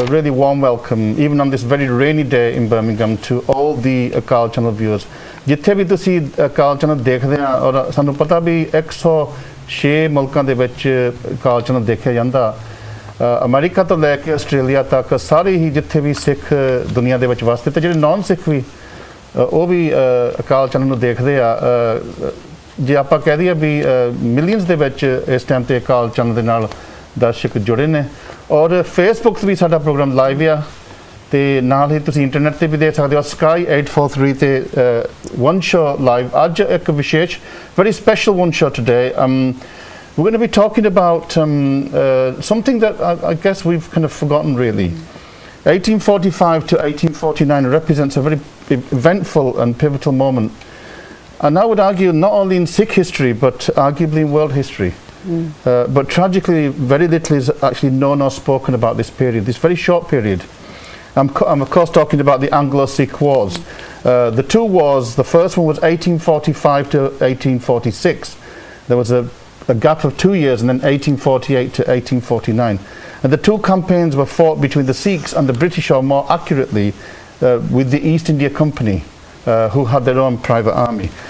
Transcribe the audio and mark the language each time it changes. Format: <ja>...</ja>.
<en>A really warm welcome, even on this very rainy day in Birmingham, to all the Akaal channel viewers.</en> <pa>ਜਿੱਥੇ ਵੀ ਤੁਸੀਂ ਅਕਾਲ channel ਦੇਖਦੇ ਆ ਔਰ ਸਾਨੂੰ ਪਤਾ ਵੀ 106 ਮੁਲਕਾਂ ਦੇ ਵਿੱਚ ਅਕਾਲ ਚੈਨਲ ਦੇਖਿਆ ਜਾਂਦਾ ਅਮਰੀਕਾ ਤੋਂ ਲੈ ਕੇ ਆਸਟ੍ਰੇਲੀਆ ਤੱਕ ਸਾਰੇ ਹੀ ਜਿੱਥੇ ਵੀ ਸਿੱਖ ਦੁਨੀਆ ਦੇ ਵਿੱਚ ਵਸਦੇ ਤੇ ਜਿਹੜੇ ਨਾਨ ਸਿੱਖ ਵੀ ਉਹ ਵੀ ਅਕਾਲ ਚੈਨਲ ਨੂੰ ਦੇਖਦੇ ਆ ਜੇ ਆਪਾਂ ਕਹਿ ਦਈਏ ਵੀ ਮਿਲੀਅਨਸ ਦੇ ਵਿੱਚ ਇਸ ਟਾਈਮ ਤੇ ਅਕਾਲ ਚੈਨਲ ਦੇ ਨਾਲ ਦਰਸ਼ਕ ਜੁੜੇ ਨੇ ਔਰ ਫੇਸਬੁੱਕ ਤੇ ਵੀ ਸਾਡਾ ਪ੍ਰੋਗਰਾਮ ਲਾਈਵ ਆ ਤੇ ਨਾਲ ਹੀ ਤੁਸੀਂ ਇੰਟਰਨੈਟ ਤੇ ਵੀ ਦੇਖ ਸਕਦੇ ਹੋ ਸਕਾਈ 843 ਤੇ one show live ਅੱਜ ਇੱਕ ਵਿਸ਼ੇਸ਼</pa> <en>very special one show today we're going to be talking about something that I guess we've kind of forgotten really 1845 to 1849 represents a very eventful and pivotal moment and I would argue not only in Sikh history but arguably in world history but tragically very little is actually known or spoken about this period, this very short period. I'm of course talking about the Anglo Sikh Wars. The two wars, the first one was 1845 to 1846. There was a gap of 2 years and then 1848 to 1849. And the two campaigns were fought between the Sikhs and the British, or more accurately with the East India Company who had their own private army.</en>